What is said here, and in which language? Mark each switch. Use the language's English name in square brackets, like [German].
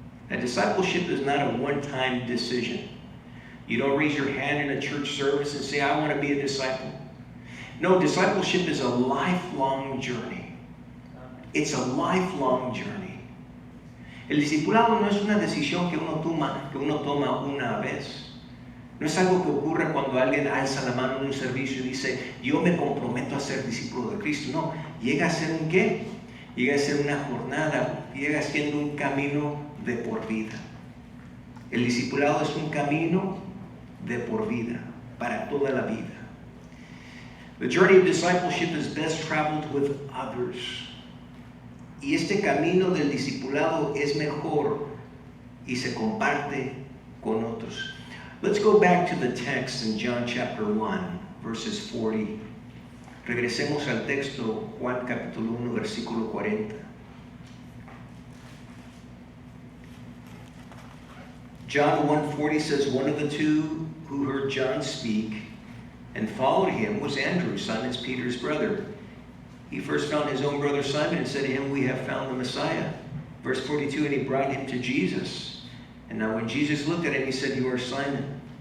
[English] A discipleship is not a one-time decision. You don't raise your hand in a church service and say, I want to be a disciple. No, discipleship is a lifelong journey. It's a lifelong journey. [Spanish] El discipulado no es una decisión que uno toma una vez. No es algo que ocurre cuando alguien alza la mano en un servicio y dice, yo me comprometo a ser discípulo de Cristo. No, llega a ser un ¿qué? Llega a ser una jornada, llega siendo un camino de por vida. El discipulado es un camino de por vida, para toda la vida. [English] The journey of discipleship is best traveled with others. [Spanish] Y este camino del discipulado es mejor y se comparte con otros. [English] Let's go back to the text in John chapter 1, verses 40. [Spanish] Regresemos al texto, Juan capítulo 1, versículo 40. [English] John 1:40 says, one of the two who heard John speak and followed him was Andrew, Simon Peter's brother. He first found his own brother Simon and said to him, we have found the Messiah. Verse 42, and he brought him to Jesus. And now when Jesus looked at him, he said, you are Simon.